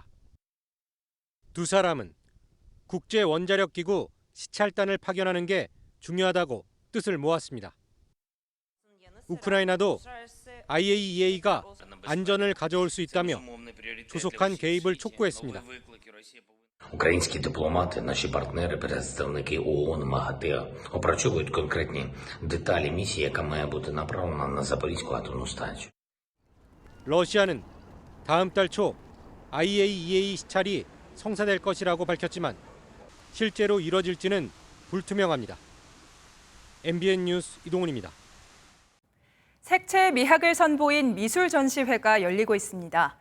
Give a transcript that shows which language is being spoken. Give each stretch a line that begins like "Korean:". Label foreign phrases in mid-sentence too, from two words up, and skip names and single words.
Korean: 두 사람은 국제 원자력 기구 시찰단을 파견하는 게 중요하다고 뜻을 모았습니다. 우크라이나도 IAEA가 안전을 가져올 수 있다며 조속한 개입을 촉구했습니다.
Ukrainian: Українські дипломати, наші партнери, представники ООН, МАГАТЕ опрацьовують конкретні деталі місії, яка має бути направлена на Запорізьку атомну станцію.
Korean: 러시아는 다음 달 초 IAEA 시찰이 성사될 것이라고 밝혔지만 실제로 이뤄질지는 불투명합니다. MBN 뉴스 이동훈입니다. 색채 미학을 선보인 미술 전시회가 열리고 있습니다.